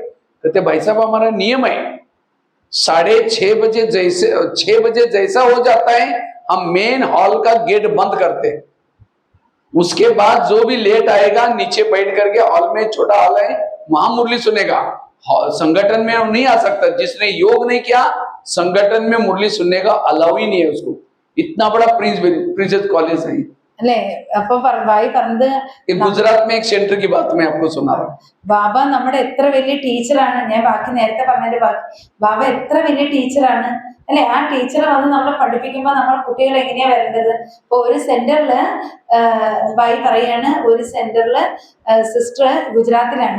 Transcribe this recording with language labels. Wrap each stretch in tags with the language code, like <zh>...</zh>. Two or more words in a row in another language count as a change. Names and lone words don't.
<hi>कहते भाई साहब हमारा नियम है, 6:30 बजे जैसे 6 बजे जैसा हो जाता है, हम</hi> <en>main hall</en> <hi>का गेट बंद करते हैं। उसके बाद जो भी लेट आएगा, नीचे बैठ करके, हॉल में छोटा हॉल है, वहां मुरली सुनेगा। संगठन में नहीं आ सकता, जिसने योग नहीं किया संगठन में मुरली सुनने का अलाउ ही नहीं है उसको। इतना बड़ा प्रिंसेस कॉलेज है।</hi> <ml>അല്ലേ അപ്പൊ ഭായി പറഞ്ഞത്,</ml> <hi>ये गुजरात में एक सेंटर की बात मैं आपको सुना रहा हूँ।</hi> <ml>ബാബ നമ്മുടെ എത്ര വലിയ ടീച്ചറാണ്. ഞാൻ ബാക്കി നേരത്തെ പറഞ്ഞതിന്റെ ബാക്കി, ബാബ എത്ര വലിയ ടീച്ചറാണ് അല്ലെ. ആ ടീച്ചർ വന്ന് നമ്മളെ പഠിപ്പിക്കുമ്പോൾ നമ്മൾ കുട്ടികൾ എങ്ങനെയാ വരേണ്ടത്. ഇപ്പൊ ഒരു സെന്ററില് ബായി പറയാണ്, ഒരു സെന്ററില് സിസ്റ്റർ ഗുജറാത്തിലാണ്.</ml>